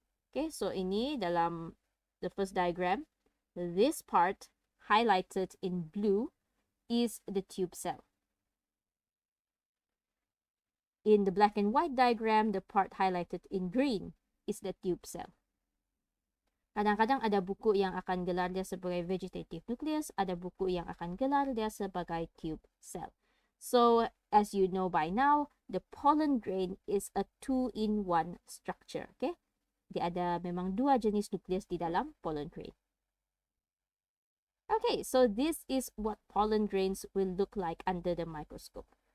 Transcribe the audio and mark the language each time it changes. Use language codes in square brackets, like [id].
[en] Okay, so [ms] ini dalam [en] the first diagram, this part highlighted in blue is the tube cell. In the black and white diagram, the part highlighted in green is the tube cell. [ms] Kadang-kadang ada buku yang akan gelar dia sebagai vegetative nucleus, ada buku yang akan gelar dia sebagai tube cell. [en] So, as you know by now, the pollen grain is a 2-in-1 structure. Okay? [ms] Dia ada memang dua jenis nukleus di dalam [en] pollen grain. Okay, so this is what pollen grains will look like under the microscope.